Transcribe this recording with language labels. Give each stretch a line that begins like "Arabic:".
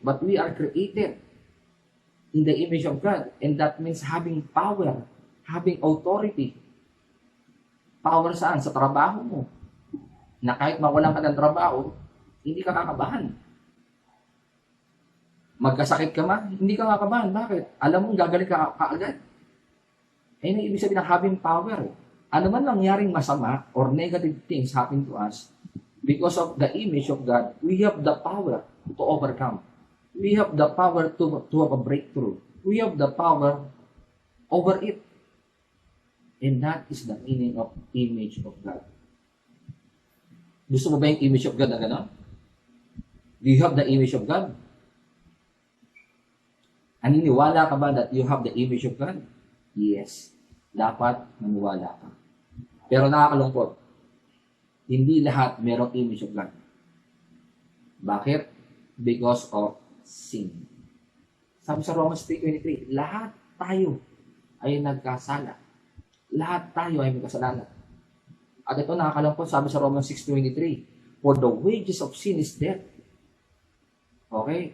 English: But we are created in the image of God. And that means having power, having authority.
Filipino: Power saan? Sa trabaho mo. Na kahit mawalan ka ng trabaho, hindi ka kakabahan. Magkasakit ka man, hindi ka kakabahan. Bakit? Alam mo, gagaling ka kaagad. Ayun ang ibig sabihin ng having power. Ano man nangyaring masama
English: or negative things happen to us, because of the image of God, we have the power to overcome. We have the power to have a breakthrough. We have the power over it. And that is the meaning of image of God.
Filipino: Gusto mo ba yung image of God na gano'n?
English: Do you have the image of God?
Filipino: Naniniwala ka ba
English: that you have the image of God?
Filipino: Yes. Dapat maniwala ka. Pero nakakalungkot. Hindi lahat merong image of God.
English: Bakit? Because of sin.
Filipino: Sabi sa Romans 3:23, lahat tayo ay nagkasala. Lahat tayo ay may kasalanan. At ito nakakalungkot, sabi sa Romans 6:23,
English: for the wages of sin is death.
Filipino: Okay?